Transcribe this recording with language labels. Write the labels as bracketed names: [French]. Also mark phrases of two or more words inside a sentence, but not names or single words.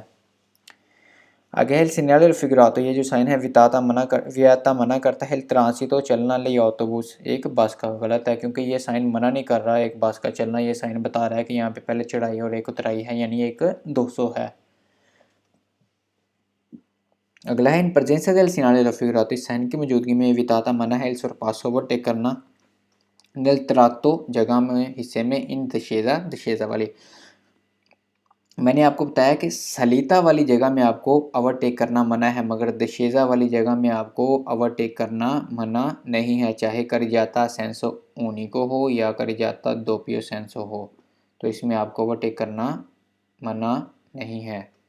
[Hindi] आगे है [Italian] segnale figurato, [Hindi] ये जो साइन है विताता मना करता है ट्रांसितो चलना [Italian] le autobus, [Hindi] एक बस का। गलत है क्योंकि ये साइन मना नहीं कर रहा है एक बस का चलना, ये साइन बता रहा है कि यहाँ पे पहले चढ़ाई और एक उतराई है, यानी एक 200 है। अगला है [Italian] in presenza del segnale raffigurato, [Hindi] इस साइन की मौजूदगी में विताता मना है इस पास ओवरटेक करना [Italian] nel tratto [Hindi] जगह में हिस्से में [Italian] in discesa [Hindi] वाली। मैंने आपको बताया कि सलीता वाली जगह में आपको ओवरटेक करना मना है, मगर दशेजा वाली जगह में आपको ओवरटेक करना मना नहीं है, चाहे [Italian] carreggiata senso unico [Hindi] हो या [Italian] carreggiata doppio senso [Hindi] हो, तो इसमें आपको ओवरटेक करना मना नहीं है।